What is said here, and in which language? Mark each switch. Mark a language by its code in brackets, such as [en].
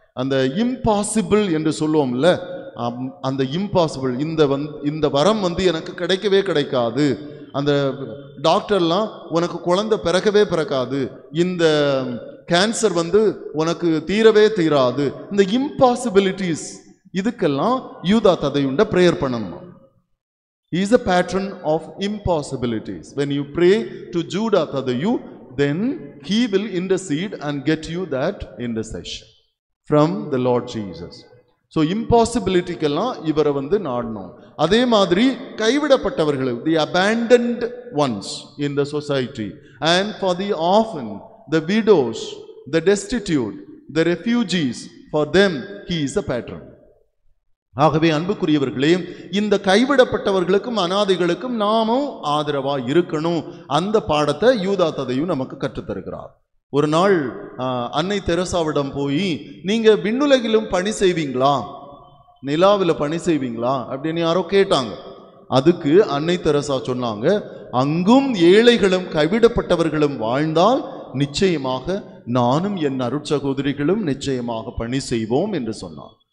[ta] அந்த இம்பாசிபிள் என்று சொல்லுவோம்ல, அந்த இம்பாசிபிள், இந்த வரம் எனக்கு கிடைக்கவே கிடைக்காது, அந்த டாக்டர்லாம் உனக்கு குழந்தை பிறக்காது, இந்த கேன்சர் உனக்கு தீரவே தீராது, இந்த இம்பாசிபிலிட்டிஸ், இதுக்கெல்லாம் யூதா ததையுண்ட பிரேயர் பண்ணணும். [en] He is a patron of impossibilities. When you pray to Judah Tadayu, then he will intercede and get you that intercession from the Lord Jesus. [ta] So impossibilityக்கெல்லாம் இவரை நாடணும். அதே மாதிரி கைவிடப்பட்டவர்கள், [en] the abandoned ones in the society, and for the orphan, the widows, the destitute, the refugees, for them he is a patron. [ta] ஆகவே அன்புக்குரியவர்களே, இந்த கைவிடப்பட்டவர்களுக்கும் அனாதைகளுக்கும் நாமும் ஆதரவா இருக்கணும். அந்த பாடத்தை யூதா ததையு நமக்கு கற்றுத்தருகிறார். ஒரு நாள் அன்னை தெரசாவிடம் போய், நீங்க விண்ணுலகிலும் பணி செய்வீங்களா நிலாவில் பணி செய்வீங்களா அப்படின்னு யாரோ கேட்டாங்க. அதுக்கு அன்னை தெரசா சொன்னாங்க, அங்கும் ஏழைகளும் கைவிடப்பட்டவர்களும் வாழ்ந்தால் நிச்சயமாக நானும் என் அருட்சகோதரிகளும் நிச்சயமாக பணி செய்வோம் என்று சொன்னார்.